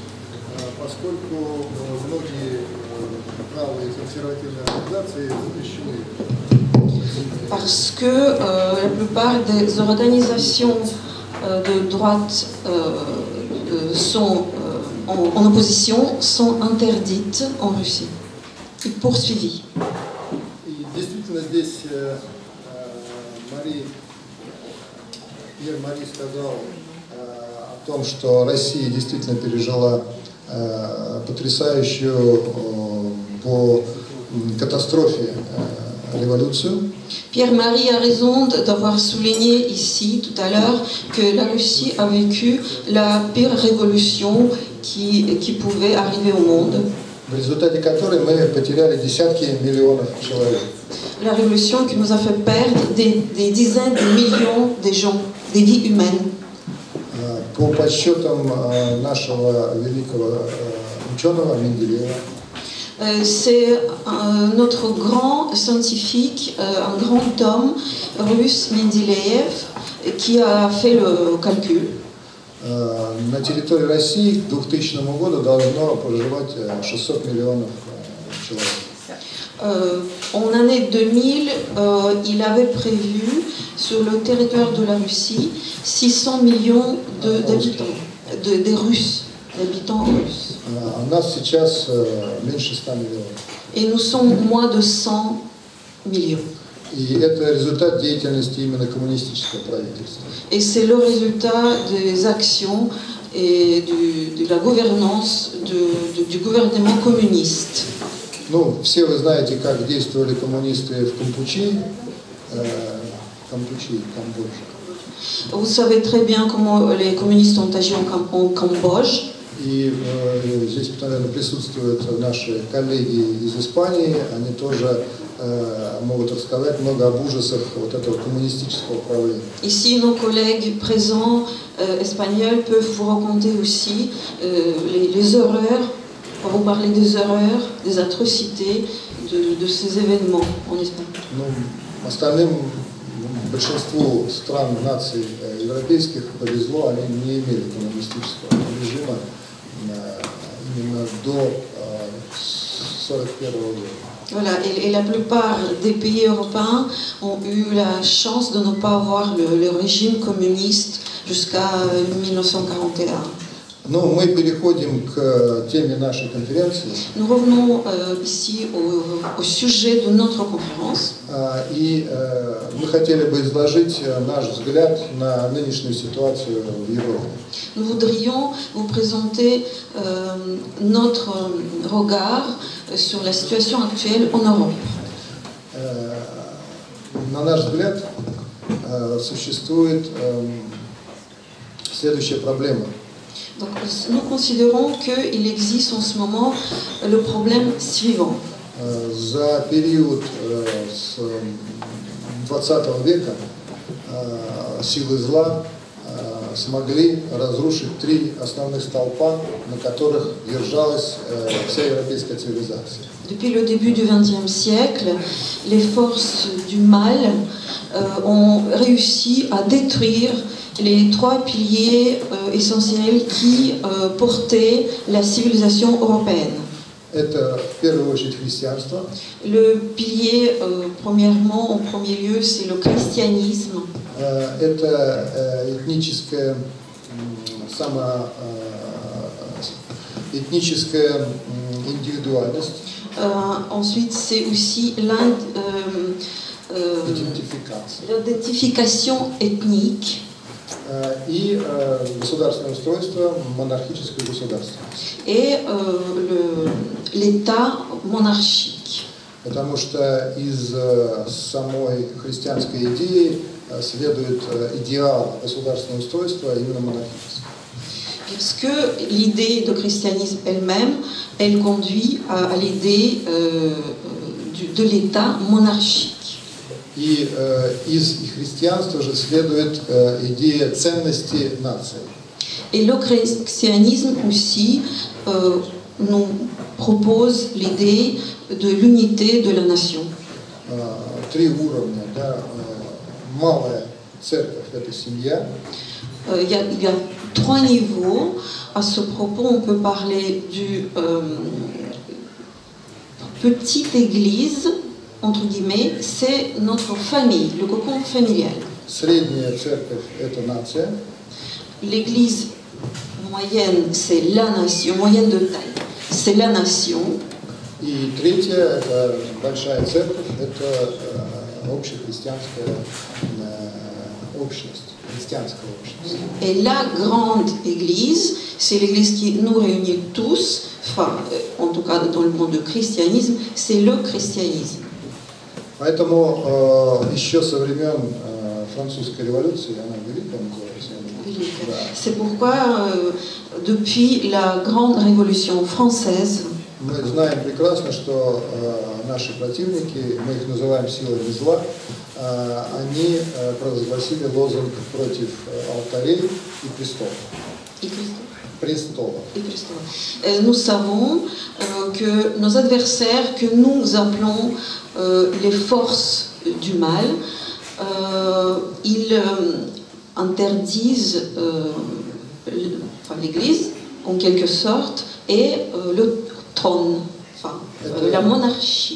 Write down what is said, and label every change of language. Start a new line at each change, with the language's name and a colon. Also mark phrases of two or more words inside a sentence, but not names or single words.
French: Parce que la plupart des organisations de droite sont en opposition, sont interdites en Russie et poursuivies.
Russian: Pierre Marie сказал о том, что Россия действительно пережила потрясающую по катастрофе révolution.
French: Pierre-Marie a raison d'avoir souligné ici tout à l'heure que la Russie a vécu la pire révolution qui pouvait arriver au monde.
Russian: В результате которой мы потеряли десятки миллионов человек.
French: La révolution qui nous a fait perdre des dizaines de millions de gens, des vies humaines.
Russian: По подсчетам нашего великого ученого Менделеева.
French: C'est notre grand scientifique, un grand homme russe, Mendeleev, qui a fait le calcul.
Russian: На территории России к 2000 году должно проживать 600 миллионов человек.
French: En année 2000, il avait prévu sur le territoire de la Russie 600 millions d'habitants, des Russes, d'habitants russes. Et nous sommes moins de 100 millions. Et c'est le résultat des actions et de la gouvernance du gouvernement communiste.
Russian: Ну, все вы знаете, как действовали коммунисты в Кампучи, Камбодже.
French: Vous savez très bien comment les communistes ont agi en Cambodge.
Russian: И здесь, наверное, присутствуют наши коллеги из Испании, они тоже могут рассказать много об ужасах вот этого коммунистического правления.
French: Ici, nos collègues présents espagnols peuvent vous raconter aussi les horreurs, vous parler des horreurs, des atrocités de ces événements en Espagne.
Russian: Ну, остальным большинству стран, наций европейских повезло, они не имели коммунистического режима именно до 1941 года.
French: Voilà, et la plupart des pays européens ont eu la chance de ne pas avoir le régime communiste jusqu'à 1941.
Russian: Ну, мы переходим к теме нашей конференции.
French: Nous revenons ici au sujet de notre conférence.
Russian: И мы хотели бы изложить наш взгляд на нынешнюю ситуацию в Европе.
French: Nous voudrions vous présenter notre regard sur la situation actuelle en Europe.
Russian: На наш взгляд, существует следующая проблема.
French: Donc nous considérons qu'il existe en ce moment le problème suivant.
Russian: За период с 20 века силы зла смогли разрушить 3 основных столпа, на которых держалась вся европейская цивилизация.
French: Depuis le début du XXe siècle, les forces du mal ont réussi à détruire les 3 piliers essentiels qui portaient la civilisation européenne.
Russian: Это в первую очередь христианство.
French: Le pilier, premièrement, en premier lieu, c'est le christianisme.
Russian: Это этническая индивидуальность.
French: Ensuite, c'est aussi l'identification ethnique.
Russian: И государственное устройство, монархическое государство.
French: Et l'État monarchique.
Russian: Потому что из самой христианской идеи следует идеал государственного устройства именно монархического.
French: Parce que l'idée de christianisme elle-même, elle conduit à l'idée de l'État monarchique.
Russian: И из христианства же следует идея ценности нации.
French: Et le christianisme aussi nous propose l'idée de l'unité de la nation.
Russian: 3 уровня, да, малая церковь – это семья.
French: Il y a 3 niveaux. À ce propos, on peut parler du petite église, entre guillemets, c'est notre famille, le cocon familial.
Russian: Средняя церковь – это нация.
French: L'église moyenne, c'est la nation, moyenne de taille, c'est la nation.
Russian: И третья – это большая церковь, это общехристианская общность, христианская общность.
French: Et la grande église, c'est l'église qui nous réunit tous, enfin, en tout cas dans le monde du christianisme, c'est le christianisme.
Russian: Поэтому еще со времен французской революции, она великая,
French: C'est pourquoi, depuis la grande révolution française,
Russian: мы знаем прекрасно, что наши противники, мы их называем силами зла, они провозгласили лозунг против алтарей и престолов.
French: Nous savons que nos adversaires, que nous appelons les forces du mal, ils interdisent l'Église, en quelque sorte, et le trône, enfin, la monarchie.